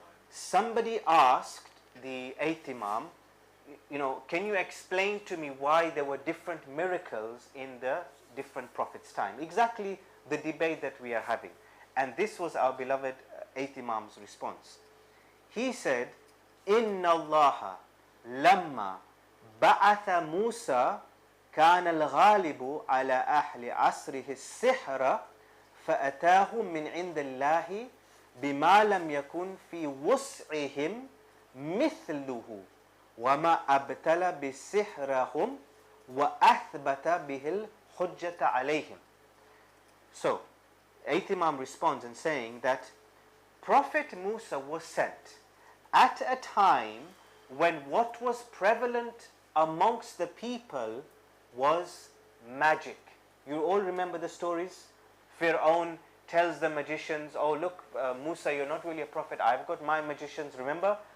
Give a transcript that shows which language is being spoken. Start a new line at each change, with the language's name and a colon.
English: Somebody asked the 8th Imam, you know, can you explain to me why there were different miracles in the different prophets' time? Exactly the debate that we are having. And this was our beloved 8th Imam's response. He said,
Arabic: Inna Allah lamma ba'atha Musa كان الغالب على أهل عصره السحر فأتاه من عند الله بما لم يكن في وسعهم مثله وما أبتل بسحرهم وأثبت به الحجة عليهم.
English: So, 8th Imam responds in saying that Prophet Musa was sent at a time when what was prevalent amongst the people was magic. You all remember the stories? Fir'aun tells the magicians, oh look, Musa, you're not really a prophet, I've got my magicians, remember?